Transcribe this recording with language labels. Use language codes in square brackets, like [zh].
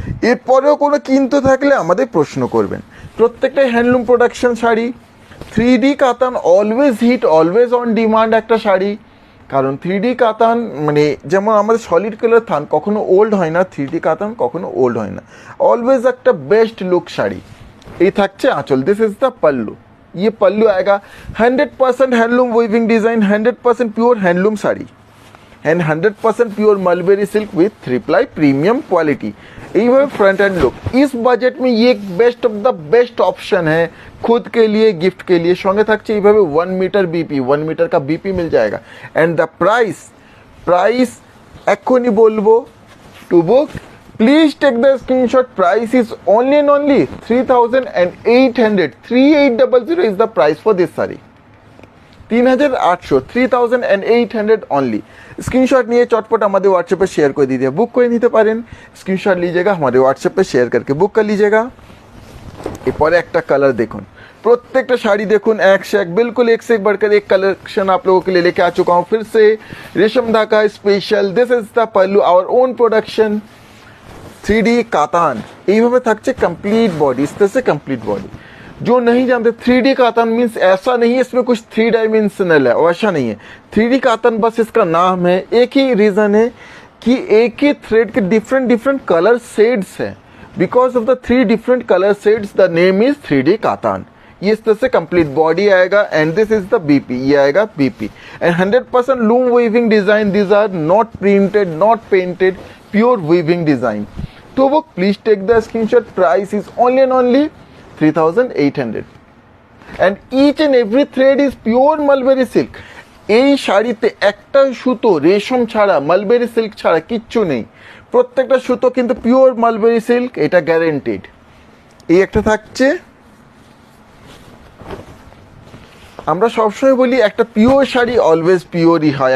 [bn] এরপরেও কোনো কিন্তু থাকলে আমাদের প্রশ্ন করবেন। প্রত্যেকটাই হ্যান্ডলুম প্রোডাকশন শাড়ি। 3D কাতান [en] always hit, always on demand [bn] একটা শাড়ি। কারণ 3D কাতান মানে যেমন আমাদের সলিড কালার থান কখনো ওল্ড হয় না, 3D কাতান কখনো ওল্ড হয় না, অলওয়েজ একটা বেস্ট লুক শাড়ি। এই থাকছে আঁচল, [en] This is the pallu. [hi] ये पल्लू आएगा 100% handloom weaving design, 100% pure handloom sari and 100% pure mulberry silk with three ply premium quality. এইভাবে फ्रंट एंड लुक इस बजट में ये best of the best option है खुद के लिए, गिफ्ट के लिए। [bn] সঙ্গে থাকছে এইভাবে [hi] 1 मीटर बीपी, 1 मीटर का बीपी मिल जाएगा। [en] and the price [bn] এক্ষুনি বলবো। [en] To book please take the screenshot. Price is only and only 3800। 3800 is the price for this sari. 3800, 3800 only. [bn] Screenshot নিয়ে চটপট আমাদের হোয়াটসঅ্যাপে শেয়ার করে দিতে, বুক করে নিতে পারেন। [hi] স্ক্রিনশট लीजिएगा, हमारे व्हाट्सएप पे शेयर करके बुक कर लीजिएगा। [bn] এরপরে একটা কালার দেখুন, প্রত্যেকটা শাড়ি দেখুন এক [hi] से एक, बिल्कुल एक से एक बढ़कर एक कलेक्शन आप लोगों के लिए लेके आ चुका हूँ फिर से। [en] रेशम धागा special, this is the pallu, our own production 3D Katan. [bn] এইভাবে থাকছে [hi] कंप्लीट बॉडी, इस तरह से कंप्लीट बॉडी। जो नहीं जानते 3D कातान मीन्स ऐसा नहीं है इसमें कुछ 3 डायमेंशनल है, वैसा नहीं है। 3D कातान बस इसका नाम है। एक ही रीज़न है कि एक ही थ्रेड के डिफरेंट डिफरेंट कलर शेड्स हैं। [en] Because of the 3 different colour shades the name is 3D Katan. [hi] ये इस तरह से कंप्लीट बॉडी आएगा [en] and this is the BP, [hi] ये आएगा BP and 100% loom weaving design. [en] These are not printed, not painted, pure weaving design. तो वो please take the screenshot. Price is only and only 3800 and each and every thread is pure mulberry silk। [bn] এই শাড়িতে একটা সুতো রেশম ছাড়া, mulberry silk ছাড়া কিচ্ছু নেই। প্রত্যেকটা সুতো কিন্তু পিওর মালবেরি সিল্ক, এটা গ্যারেন্টিড। এই একটা থাকছে, আমরা সবসময় বলি একটা পিওর শাড়ি অলওয়েজ পিওরই হয়।